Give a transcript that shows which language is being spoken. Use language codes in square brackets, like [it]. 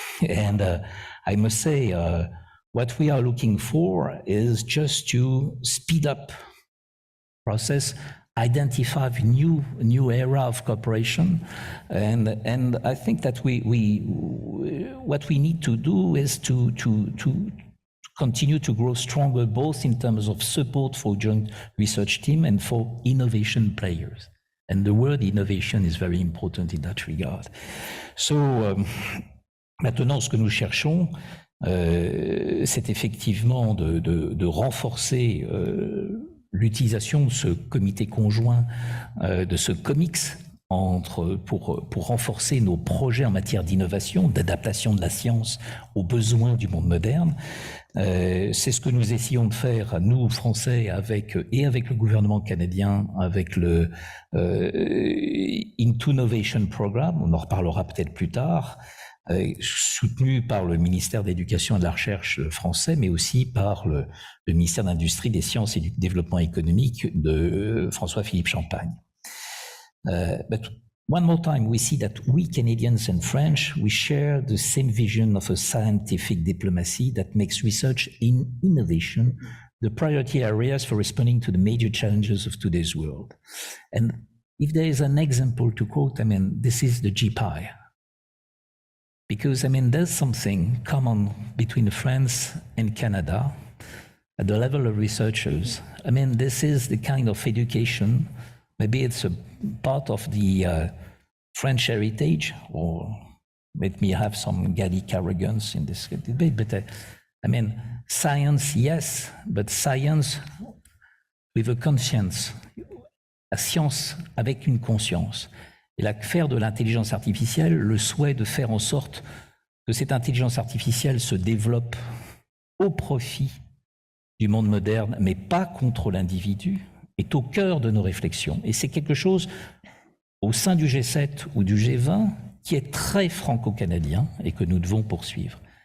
[en] And I must say, what we are looking for is just to speed up process, identify new era of cooperation, and I think that what we need to do is to continue to grow stronger, both in terms of support for joint research team and for innovation players. And the word innovation is very important in that regard. So. [fr] Maintenant, ce que nous cherchons, c'est effectivement de renforcer l'utilisation de ce comité conjoint, de ce COMIX, pour renforcer nos projets en matière d'innovation, d'adaptation de la science aux besoins du monde moderne. C'est ce que nous essayons de faire, nous, Français, avec le gouvernement canadien, avec le Into Innovation Programme, on en reparlera peut-être plus tard, soutenu par le ministère de l'Éducation et de la Recherche français, mais aussi par le ministère de l'Industrie, des Sciences et du Développement économique de François-Philippe Champagne. [en] But one more time, we see that we Canadians and French, we share the same vision of a scientific diplomacy that makes research in innovation the priority areas for responding to the major challenges of today's world. And if there is an example to quote, I mean, this is the GPI. Because, I mean, there's something common between France and Canada at the level of researchers. I mean, this is the kind of education, maybe it's a part of the French heritage, or let me have some Gallic arrogance in this debate, but I mean, science, yes, but science with a conscience, [fr] la science avec une conscience. Et là, faire de l'intelligence artificielle, le souhait de faire en sorte que cette intelligence artificielle se développe au profit du monde moderne, mais pas contre l'individu, est au cœur de nos réflexions. Et c'est quelque chose au sein du G7 ou du G20 qui est très franco-canadien et que nous devons poursuivre.